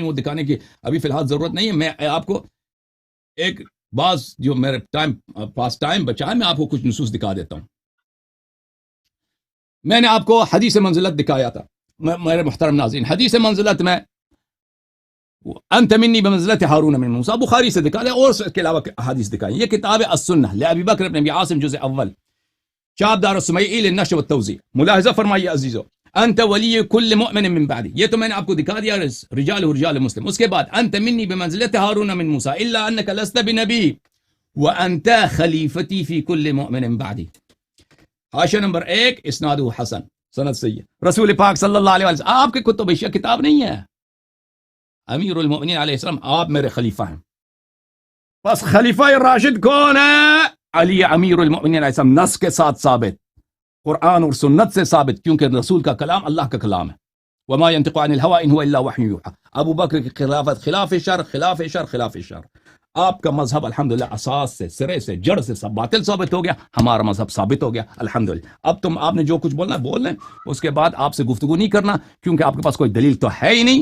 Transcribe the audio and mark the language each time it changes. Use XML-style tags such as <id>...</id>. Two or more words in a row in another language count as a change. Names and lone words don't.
<ur>وہ دکھانے کی ابھی فی الحال ضرورت نہیں ہے. میں آپ کو ایک بعض جو میرے پاس ٹائم بچا ہے، میں آپ کو کچھ نصوص دکھا دیتا ہوں. میں نے آپ کو حدیث منزلت دکھایا تھا میرے محترم ناظرین. حدیث منزلت میں</ur> <ar>انت منی بمنزلت ہارون من موسیٰ</ar> <ur>بخاری سے دکھا دیا، اور اس کے علاوہ حدیث دکھائی. یہ کتاب السنہ لابی بکر بن ابی عاصم جزء اول، چاپ دار السمیعی للنشر والتوزیع. ملاحظہ فرمائیے عزیزو،</ur> <ar>انت ولی کل مؤمن من بعدی،</ar> <ur>یہ تو میں نے آپ کو دکھا دیا رجال و رجال مسلم. اس کے بعد</ur> <ar>انت منی بمنزلت ہارون من موسیٰ الا انک لست بنبی وانت خلیفتی فی کل مؤمن بعدی.</ar> <ur>حاشیہ نمبر 1 اسناد حسن، سند صحیح. رسول پاک صلی اللہ علیہ وسلم، آپ کے کتب اشیاء کتاب نہیں ہے. امیر المؤمنین علیہ السلام آپ میرے خلیفہ ہیں. بس خلیفہ راشد کون ہے؟ علی امیر المؤمنین علیہ السلام. نص کے ساتھ ثابت، قرآن اور سنت سے ثابت، کیونکہ رسول کا کلام اللہ کا کلام ہے.</ur> <ar>وما ينطق عن الهوى ان هو الا وحی یوحى.</ar> <ur>ابو بکر کی خلافت خلاف شر، خلاف شر، خلاف شر. آپ کا مذہب الحمدللہ اساس سے، سرے سے، جڑ سے سب باطل ثابت ہو گیا. ہمارا مذہب ثابت ہو گیا الحمدللہ. اب آپ نے جو کچھ بولنا ہے بول لیں، اس کے بعد آپ سے گفتگو نہیں کرنا، کیونکہ آپ کے پاس کوئی دلیل تو ہے ہی نہیں.</ur>